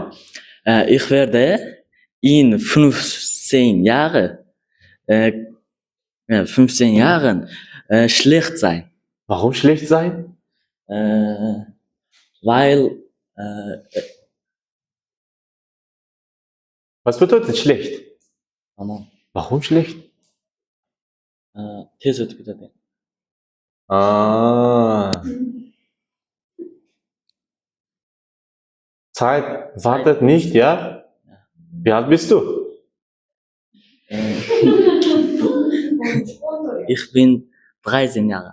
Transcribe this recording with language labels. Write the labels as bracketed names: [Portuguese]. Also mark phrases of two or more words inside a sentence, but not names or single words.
[German] Ich werde in 15 Jahren schlecht sein. Warum schlecht sein? Weil Was bedeutet schlecht? tamam. Warum schlecht? [Uzbek] Tez o'tib ketadi. [German] Ah. Zeit wartet nicht, ja? Wie alt bist du? Ich bin 13 Jahre.